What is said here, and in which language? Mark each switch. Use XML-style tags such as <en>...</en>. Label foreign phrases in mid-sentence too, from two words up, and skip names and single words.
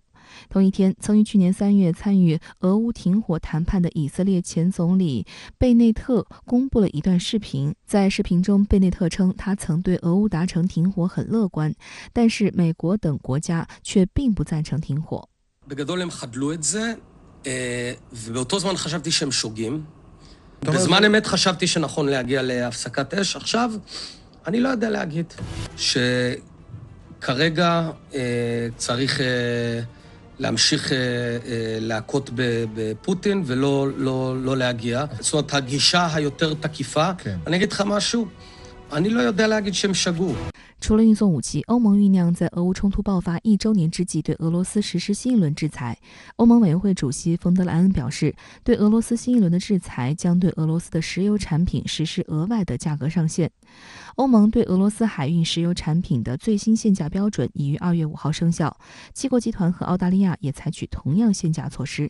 <zh>同一天，曾于去年3月参与俄乌停火谈判的以色列前总理贝内特公布了一段视频。在视频中，贝内特称他曾对俄乌达成停火很乐观，但是美国等国家却并不赞成停火。</zh> <he>ובאותו זמן חשבתי שהם שוגים. בזמן אמת חשבתי שנכון להגיע להפסקת אש. עכשיו, אני לא יודע להגיד שכרגע צריך להמשיך להכות בפוטין ולא להגיע. זאת אומרת, הגישה היותר תקיפה. אני אגיד לך משהו, אני לא יודע להגיד שהם שגו.</he> <zh>除了运送武器，欧盟酝酿在俄乌冲突爆发1周年之际对俄罗斯实施新一轮制裁。欧盟委员会主席冯德莱恩表示，对俄罗斯新一轮的制裁将对俄罗斯的石油产品实施额外的价格上限。欧盟对俄罗斯海运石油产品的最新限价标准已于2月5号生效，七国集团和澳大利亚也采取同样限价措施。</zh>